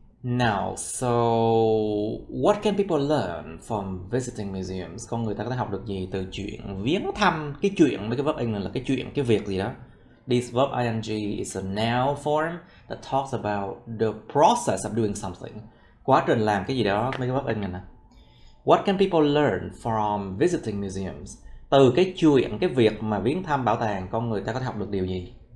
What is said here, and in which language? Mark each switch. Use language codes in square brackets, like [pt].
[en] Now, so what can people learn from visiting museums? [vi] Con người ta có thể học được gì từ chuyện viếng thăm? Cái chuyện với cái verb in là cái chuyện, cái việc gì đó. [en] This verb ing is a noun form that talks about the process of doing something. [vi] Quá trình làm cái gì đó, mấy cái verb in này nè. [en] What can people learn from visiting museums? [vi] Từ cái chuyện, cái việc mà viếng thăm bảo tàng, con người ta có thể học được điều gì?